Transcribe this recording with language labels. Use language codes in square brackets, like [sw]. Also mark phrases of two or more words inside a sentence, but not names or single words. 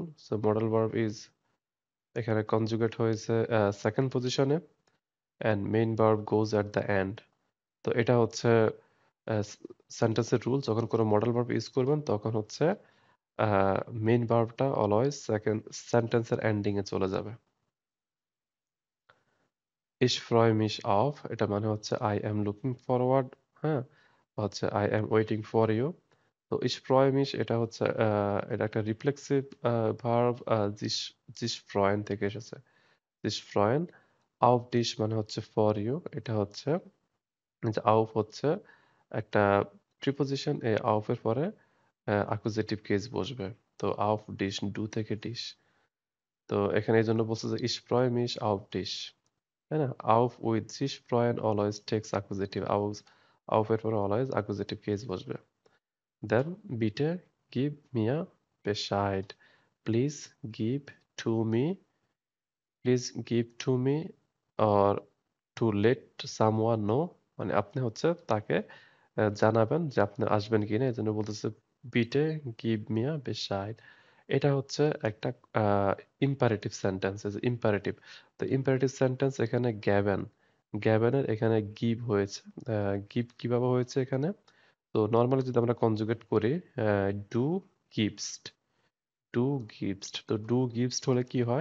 [en] so modal verb is এখানে কনজুগেট হয়েছে second position, and main verb goes at the end. [bn] তো এটা হচ্ছে সেন্টেন্সের রুল, যখন কোনো [en] modal verb [bn] ইউজ করবেন তখন হচ্ছে [en] main verb [bn] অলওয়েজ [en] second sentence ending [bn] এ চলে যাবে। [de] Ich freue mich auf [bn] এটা মানে হচ্ছে [en] I am looking forward, [bn] হ্যাঁ, হচ্ছে [en] I am waiting for you। [bn] তো [de] ich freue mich [bn] এটা হচ্ছে এটা একটা [en] reflexive verb, [de] sich freuen [bn] থেকে এসেছে। [de] sich freuen। auf dich [bn] মানে হচ্ছে [en] for you, [bn] এটা হচ্ছে যে auf হচ্ছে একটা প্রিপোজিশন, এই auf এর পরে [en] accusative case [bn] বসবে। [de] তো auf dich, [bn] ডু থেকে ডিশ। তো এখানে এই জন্য বলছে যে [de] ich freue mich auf dich, [bn] তাই না? [en] auf with [de] sich freuen [en] always takes accusative, [bn] auf এর পরে [en] always accusative case [bn] বসবে। [de] Then bitte gib mir Bescheid, [en] please give to me, please give to me or to let someone know, [bn] মানে আপনি হচ্ছে তাকে জানাবেন যে আপনি আসবেন কিনা, এই জন্য বলতেছে [de] bitte gib mir Bescheid। [bn] এটা হচ্ছে একটা [en] imperative sentence, [bn] ইম্পারেটিভ। তো [en] imperative sentence [bn] এখানে গ্যাবেন, গ্যাবেনের এখানে গিভ হয়েছে। গিভ কিভাবে হয়েছে এখানে? তো নর্মালি যদি আমরা কনজুগেট করি [de] du gibst, du gibst, [bn] তো [de] du gibst [bn] হলে কি হয়?